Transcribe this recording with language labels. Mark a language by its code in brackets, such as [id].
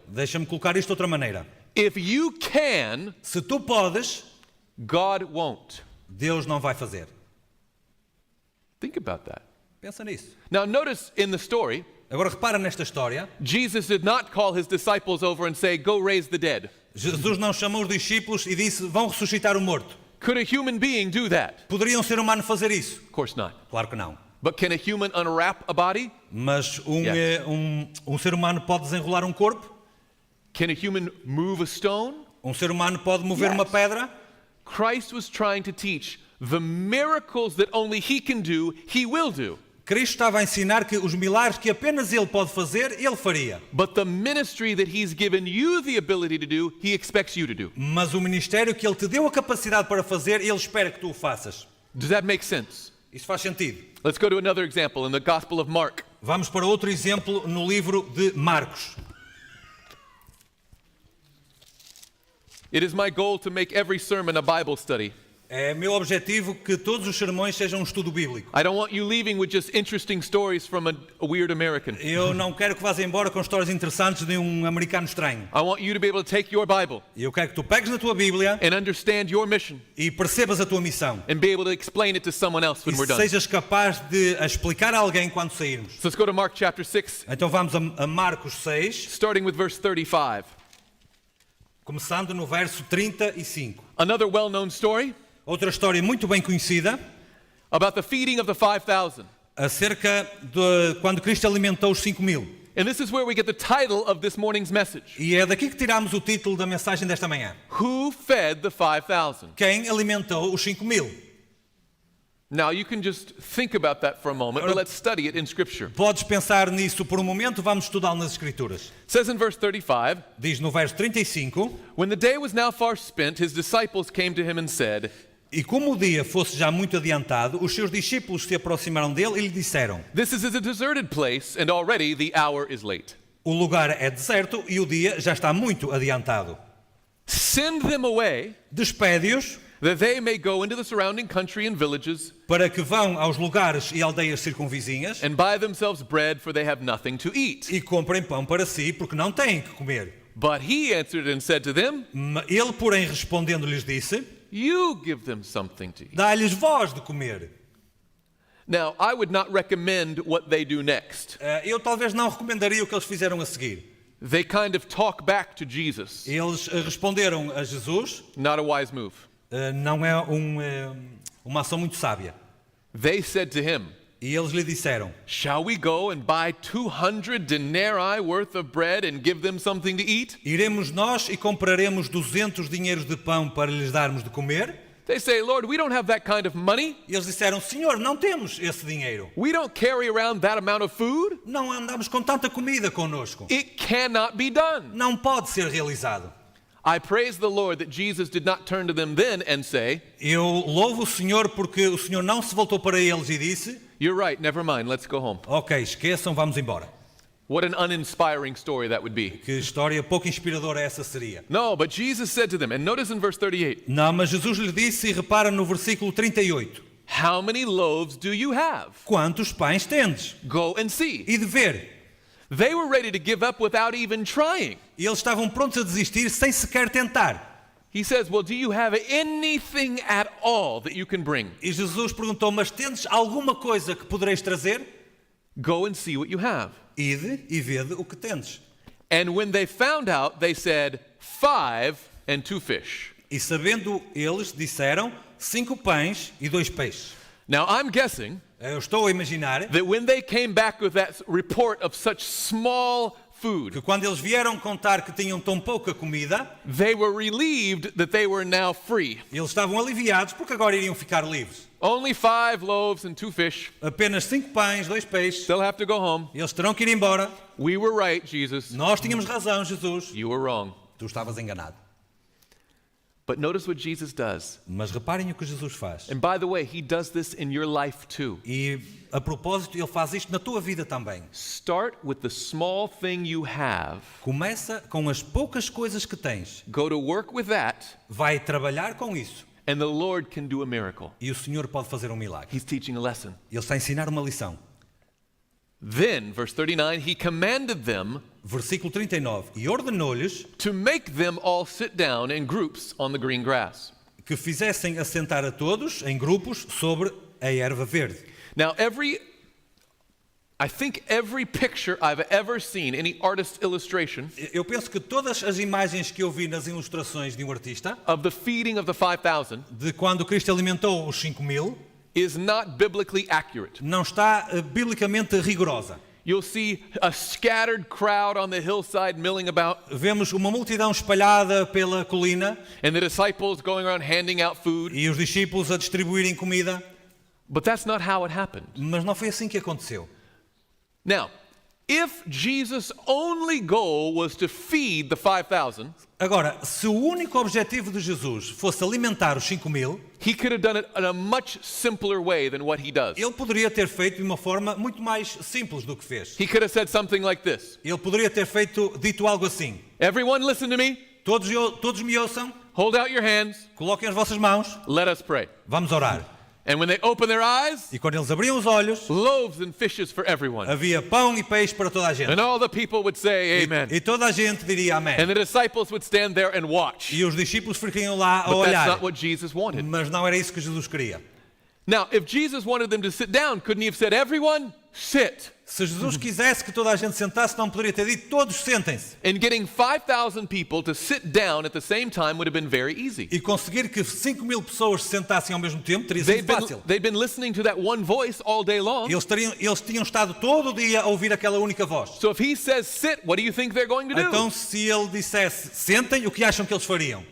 [pt] Deixa-me colocar isto de outra maneira. [en] If you can, [pt] Se tu podes, [en] God won't. [pt] Deus não vai fazer. [en] Think about that. [pt] Pensa nisso. [en] Now notice in the story, [pt] Agora repara nesta história. [en] Jesus did not call his disciples over and say, go raise the dead. [pt] Jesus não chamou os discípulos e disse: vão ressuscitar o morto. [en] Could a human being do that? [pt] Poderia um ser humano fazer isso? [en] Of course not. [pt] Claro que não. [en] But can a human unwrap a body? [pt] Mas [en] Yes. [pt] um ser humano pode desenrolar um corpo? [en] Can a human move a stone? [pt] Um ser humano pode mover [en] Yes. [pt] uma pedra? [en] Christ was trying to teach the miracles that only he can do, he will do. [pt] Cristo estava a ensinar que os milagres que apenas Ele pode fazer, Ele faria. [en] But the ministry that he's given you the ability to do, he expects you to do. [pt] Mas o ministério que Ele te deu a capacidade para fazer, Ele espera que tu o faças. [en] Does that make sense? [pt] Isso faz sentido. [en] Let's go to another example in the Gospel of Mark. [pt] Vamos para outro exemplo no livro de Marcos. [en] It is my goal to make every sermon a Bible study. [pt] É meu objetivo que todos os sermões sejam um estudo bíblico. [en] I don't want you leaving with just interesting stories from a weird American. [pt] Eu não quero que vás embora com histórias interessantes de um americano estranho. [en] I want you to be able to take your Bible [pt] Eu quero que tu pegues na tua Bíblia [en] and understand your mission [pt] e percebas a tua missão. [en] and be able to explain it to someone else when [pt] E [en] we're done. [pt] sejas capaz de a explicar a alguém quando sairmos. [en] So let's go to Mark chapter 6, [pt] Então vamos a Marcos 6, [en] starting with verse 35. [pt] começando no verso 35. [en] Another well-known story [pt] Outra história muito bem conhecida, [en] about the feeding of the 5,000. [pt] acerca de quando Cristo alimentou os 5.000. [en] And this is where we get the title of this morning's message. [pt] E é daqui que tiramos o título da mensagem desta manhã. [en] Who fed the 5,000? [pt] Quem alimentou os 5.000? [en] Now you can just think about that for a moment, but let's study it in Scripture. [pt] Podes pensar nisso por um momento, vamos estudá-lo nas Escrituras. [en] It says in verse 35, [pt] Diz no verso 35, [en] when the day was now far spent, his disciples came to him and said, [pt] e como o dia fosse já muito adiantado, os seus discípulos se aproximaram dele e lhe disseram, [en] this is a deserted place, and already the hour is late. [pt] o lugar é deserto e o dia já está muito adiantado. [en] Send them away, [pt] Despede-os [en] that they may go into the surrounding country and villages [pt] para que vão aos lugares e aldeias circunvizinhas [en] and buy themselves bread, for they have nothing to eat. [pt] e comprem pão para si, porque não têm que comer. [en] But he answered and said to them, [pt] Ele, porém, respondendo, lhes disse, [en] you give them something to eat. [pt] dá-lhes voz de comer. [en] Now, I would not recommend what they do next. [pt] Eu talvez não recomendaria o que eles fizeram a seguir. [en] They kind of talk back to Jesus. [pt] Eles responderam a Jesus, [en] Not a wise move. [pt] não é uma ação muito sábia. [en] They said to him, [pt] E eles lhe disseram, [en] shall we go and buy 200 denarii worth of bread and give them something to eat? [pt] iremos nós e compraremos 200 dinheiros de pão para lhes darmos de comer? [en] They say, Lord, we don't have that kind of money. [pt] E eles disseram, Senhor, não temos esse dinheiro. [en] We don't carry around that amount of food. [pt] Não andamos com tanta comida connosco. [en] It cannot be done. [pt] Não pode ser realizado. [en] I praise the Lord that Jesus did not turn to them then and say, [pt] Eu louvo o Senhor porque o Senhor não se voltou para eles e disse, [en] you're right, never mind, let's go home. [pt] ok, esqueçam, vamos embora. [en] What an uninspiring story that would be. [pt] Que história pouco inspiradora essa seria. [en] No, but Jesus said to them, and notice in verse 38, [pt] Não, mas Jesus lhe disse, e repara no versículo 38, [en] how many loaves do you have? [pt] quantos pães tendes? [en] Go and see. [pt] E de ver. [en] They were ready to give up without even trying. [pt] E eles estavam prontos a desistir sem sequer tentar. [en] He says, well, do you have anything at all that you can bring? [pt] E Jesus perguntou, mas tendes alguma coisa que podereis trazer? [en] Go and see what you have. [pt] Ide e vede o que tendes. [en] And when they found out, they said, 5 and 2 fish. [pt] E sabendo eles, disseram, 5 pães e 2 peixes. [en] Now I'm guessing [pt] Eu estou a imaginar [en] that when they came back with that report of such small food, [pt] que quando eles vieram contar que tinham tão pouca comida, [en] they were relieved that they were now free. [pt] eles estavam aliviados porque agora iriam ficar livres. [en] Only 5 loaves and 2 fish. [pt] Apenas 5 pães, 2 peixes. [en] They'll have to go home. [pt] Eles terão que ir embora. [en] We were right, Jesus. [pt] Nós tínhamos razão, Jesus. [en] You were wrong. [pt] Tu estavas enganado. [en] But notice what Jesus does. [pt] Mas reparem o que Jesus faz. [en] And by the way, he does this in your life too. [pt] E a propósito, ele faz isto na tua vida também. [en] Start with the small thing you have. [pt] Começa com as poucas coisas que tens. [en] Go to work with that, [pt] Vai trabalhar com isso. [en] and the Lord can do a miracle. [pt] E o Senhor pode fazer um milagre. [en] He's teaching a lesson. [pt] Ele está a ensinar uma lição. [en] Then, verse 39, he commanded them [pt] Versículo 39. E ordenou-lhes [en] to make them all sit down in groups on the green grass. [pt] que fizessem assentar a todos em grupos sobre a erva verde. [en] Now, I think every picture I've ever seen, any artist's illustration, [pt] Eu penso que todas as imagens que eu vi nas ilustrações de um artista, [en] of the feeding of the 5,000 [pt] de quando Cristo alimentou os 5.000, [en] is not biblically accurate. [pt] não está biblicamente rigorosa. [en] You'll see a scattered crowd on the hillside milling about, [pt] Vemos uma multidão espalhada pela colina [en] and the disciples going around handing out food, [pt] e os discípulos a distribuírem comida, [en] but that's not how it happened. [pt] mas não foi assim que aconteceu. [en] Now, if Jesus' only goal was to feed the 5,000, [pt] Agora, se o único objetivo de Jesus fosse alimentar os 5.000, [en] he could have done it in a much simpler way than what he does. [pt] ele poderia ter feito de uma forma muito mais simples do que fez. [en] He could have said something like this: [pt] Ele poderia ter dito algo assim: [en] Everyone listen to me, [pt] todos me ouçam, [en] hold out your hands, [pt] coloquem as vossas mãos, [en] let us pray. [pt] vamos orar. [en] And when they open their eyes, [pt] E quando eles abriam os olhos, [en] loaves and fishes for everyone. [pt] havia pão e peixe para toda a gente. [en] And all the people would say amen. [pt] E toda a gente diria amém. [en] And the disciples would stand there and watch. [pt] E os discípulos ficariam lá a [en] But that's [pt] olhar. [en] not what Jesus wanted. [pt] Mas não era isso que Jesus queria. [en] Now, if Jesus wanted them to sit down, couldn't he have said, everyone, sit? [pt] Se Jesus quisesse que toda a gente sentasse, não poderia ter dito todos sentem-se. [en] And getting 5,000 people to sit down at the same time would have been very easy. [pt] E conseguir que 5.000 pessoas se sentassem ao mesmo tempo teria sido fácil. [en] They'd been listening to that one voice all day long. [pt] Eles tinham estado todo o dia a ouvir aquela única voz. [en] So if he says sit, what do you think they're going to do? [pt] Então, se ele dissesse sentem, o que acham que eles fariam?